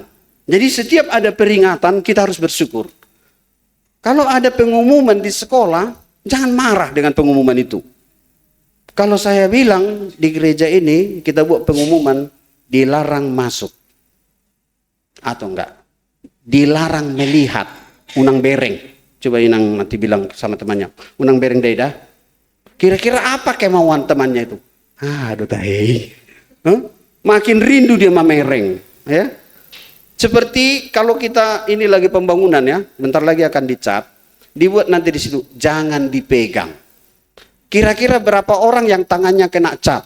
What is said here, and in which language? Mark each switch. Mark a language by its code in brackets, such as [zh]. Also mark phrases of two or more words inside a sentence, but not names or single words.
[id] Jadi setiap ada peringatan, kita harus bersyukur. Kalau ada pengumuman di sekolah, jangan marah dengan pengumuman itu. Kalau saya bilang di gereja ini, kita buat pengumuman, dilarang masuk. Atau enggak? Dilarang melihat [bbc] unang bereng. [id] Coba Inang nanti bilang sama temannya, [bbc] unang bereng deda. [id] Kira-kira apa kemauan temannya itu? Aduh tahi. Makin rindu dia mamereng. Ya. Seperti kalau kita ini lagi pembangunan, ya, bentar lagi akan dicat, dibuat nanti di situ jangan dipegang. Kira-kira berapa orang yang tangannya kena cat?